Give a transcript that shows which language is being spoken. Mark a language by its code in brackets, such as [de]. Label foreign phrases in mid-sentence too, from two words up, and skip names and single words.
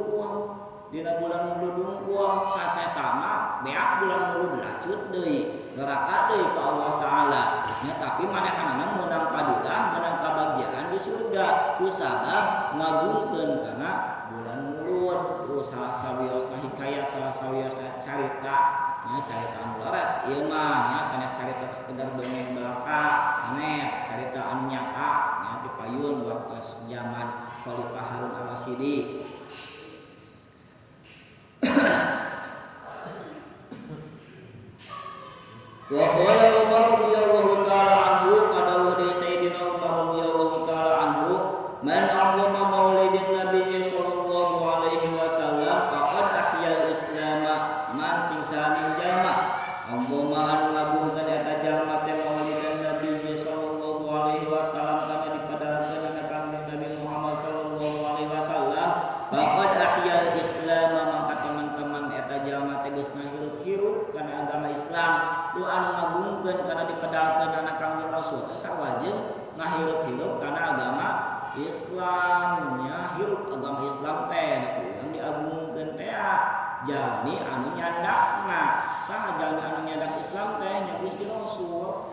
[su] dungkul sase sama beak bulan mulud lacut deui neraka deui ka Allah taala nya tapi manehanana meunang padilah meunang kabagjaan di surga kusabab ngagungkeun kana bulan mulud salah sawiosna hikayat salah sawiosna carita nya carita anu laras ieu mah nya sanes carita sekedar dongeng belaka sanes carita anu nyata nya dipayun waktu zaman Khalifah Harun Ar-Rasyidi. [ar] وقال عمر رضي الله تعالى عنه [su] qadawu di [ar] سيدنا عمر رضي الله تعالى عنه من أعظم مولد النبي صلى الله عليه وسلم فقد أحيا الإسلام [su] man sing saning jalma umpama anu ngagungkeun eta jalma teh [ar] مولد النبي صلى الله عليه وسلم [su] kana dipadarakeun kana Kangjeng Nabi Muhammad [ar] صلى الله عليه وسلم فقد أحيا الإسلام [su] maka teman-teman eta jalma teh geus ngahirup-hirup kana agama Islam tu anu ngagungkeun kana dipedalkeun anak Kangjeng Rasul sawajeng ngahirup-hirup kana agama Islamnya hirup agama Islam teh da urang diagungkeun teh jalmi anu nyandakna saha jalmi anu nyandak Islam teh nya Gusti Rasul.